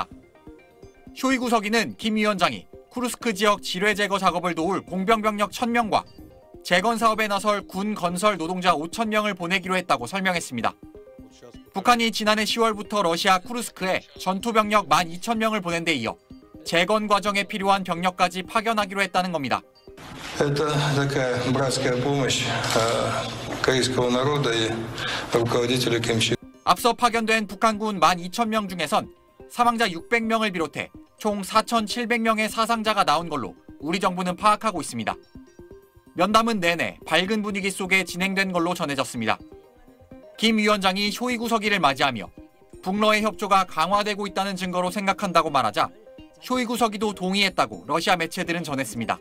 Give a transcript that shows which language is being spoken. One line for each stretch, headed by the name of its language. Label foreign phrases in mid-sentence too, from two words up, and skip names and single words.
Korean: 쇼이구 서기는 김 위원장이 쿠르스크 지역 지뢰 제거 작업을 도울 공병병력 1,000명과 재건 사업에 나설 군 건설 노동자 5,000명을 보내기로 했다고 설명했습니다. 북한이 지난해 10월부터 러시아 쿠르스크에 전투병력 12,000명을 보낸 데 이어 재건 과정에 필요한 병력까지 파견하기로 했다는 겁니다.
Russian: Это такая братская помощь корейского народа и руководителя Ким Чен.
Korean: 앞서 파견된 북한군 12,000명 중에선 사망자 600명을 비롯해 총 4,700명의 사상자가 나온 걸로 우리 정부는 파악하고 있습니다. 면담은 내내 밝은 분위기 속에 진행된 걸로 전해졌습니다. 김 위원장이 쇼이구 서기를 맞이하며 북러의 협조가 강화되고 있다는 증거로 생각한다고 말하자 쇼이구 서기도 동의했다고 러시아 매체들은 전했습니다.